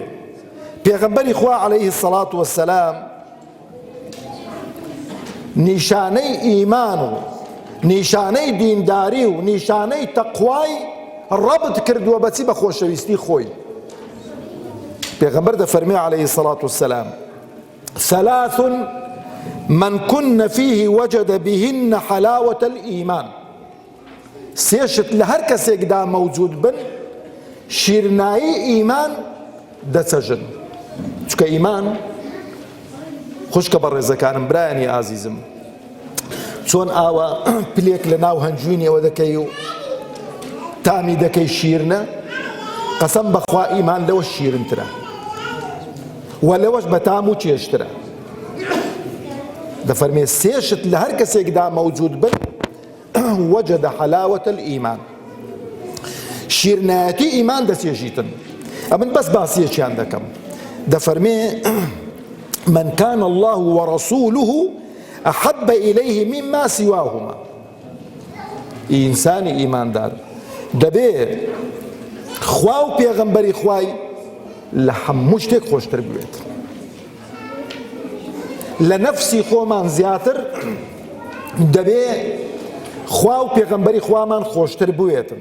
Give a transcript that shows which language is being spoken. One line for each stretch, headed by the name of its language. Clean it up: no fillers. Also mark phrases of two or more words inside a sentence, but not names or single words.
Central Kurdish: پێغەمبەری خوا
Arabic: عەلەیهی السەڵات وەسەلام
Central Kurdish: نیشانەی ئیمان و نیشانەی دینداری و نیشانەی تەقوای ڕەبط کردووە بەچی؟ بە خۆشەویستی خۆی. پێغەمبەر دەفەرمێ
Arabic: عەلەیهی السەڵات وەسەلام ثەلاث من كن فيه وجد بهن حلاوة الإيمان.
Central Kurdish: سێشت لە هەر کەسێکدا مەوجود بن، شیرنایی ئیمان دەچەژن. چونکە ئیمان، خوشکە بە ڕێزەکانم، برایانی ئازیزم، چۆن ئاوە پلێک لە ناو هەنجوینەوە دەکەی و تامی دەکەی شیرنە، قەسەم بەخوا ئیمان لەوە شیرنترە و لەوەش بە تام و چێشترە. دەفەرمێ سێشت لە هەر کەسێکدا مەوجود بن
Arabic: وجد حلاوة الإيمان،
Central Kurdish: شیرنایەتی ئیمان دەچێژیتن. ئەمن بەس باسیەکیان دەکەم.
Arabic: دەفەرمێ من كان الله ورسوله أحب إليه مما سواهما.
Central Kurdish: ئینسانی ئیماندار دەبێ خوا و پێغەمبەری خوای لە هەموو شتێک خۆشتر بوێت. لنفسي خۆمان زیاتر دەبێ خوا و پێغەمبەری خوامان خۆشتر بوێتن.